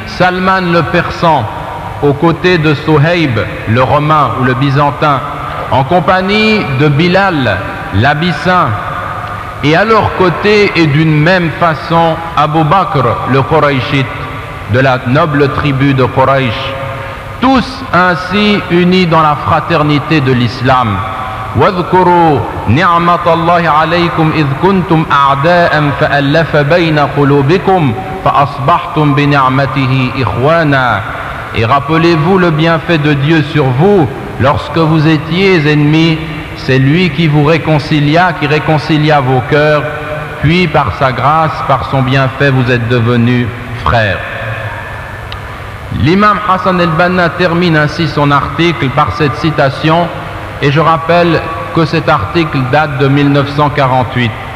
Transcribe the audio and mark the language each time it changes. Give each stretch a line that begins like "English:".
French: Salman le Persan, aux côtés de Soheib le Romain ou le Byzantin, en compagnie de Bilal l'Abyssin, et à leur côté et d'une même façon Abu Bakr le Qurayshite, de la noble tribu de Quraysh, tous ainsi unis dans la fraternité de l'islam.
Arabic: واذكروا نعمة الله عليكم إذ كنتم أعداء فألف بين قلوبكم فأصبحتم بنعمته إخوانا.
French: Et rappelez-vous le bienfait de Dieu sur vous lorsque vous étiez ennemis, c'est lui qui vous réconcilia, qui réconcilia vos cœurs, puis par sa grâce, par son bienfait, vous êtes devenus frères. L'imam Hassan el-Banna termine ainsi son article par cette citation, et je rappelle que cet article date de 1948.